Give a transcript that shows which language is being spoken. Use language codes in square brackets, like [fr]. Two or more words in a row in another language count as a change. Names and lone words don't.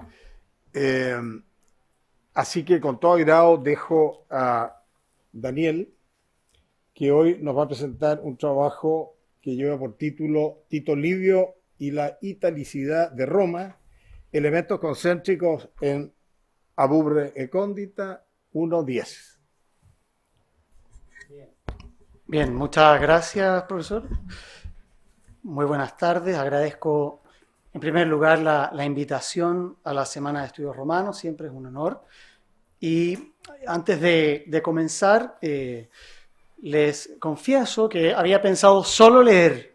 [es] Así que con todo agrado dejo a Daniel, que hoy nos va a presentar un trabajo que lleva por título Tito Livio y la italicidad de Roma, elementos concéntricos en Ab urbe condita 1.10. Bien, muchas gracias, profesor. Muy buenas tardes. Agradezco en primer lugar la invitación a la Semana de Estudios Romanos. Siempre es un honor. Y antes de comenzar, les confieso que había pensado solo leer.